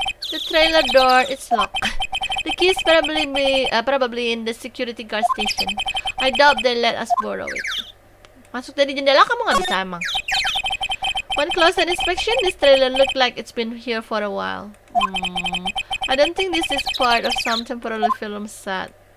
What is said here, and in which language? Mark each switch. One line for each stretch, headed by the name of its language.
English: The trailer door is locked. The key is probably in the security guard station. I doubt they let us borrow it.
Indonesian: Masuk dari jendela kamu nggak bisa emang.
English: One closer inspection, this trailer looked like it's been here for a while. I don't think this is part of some temporary film set.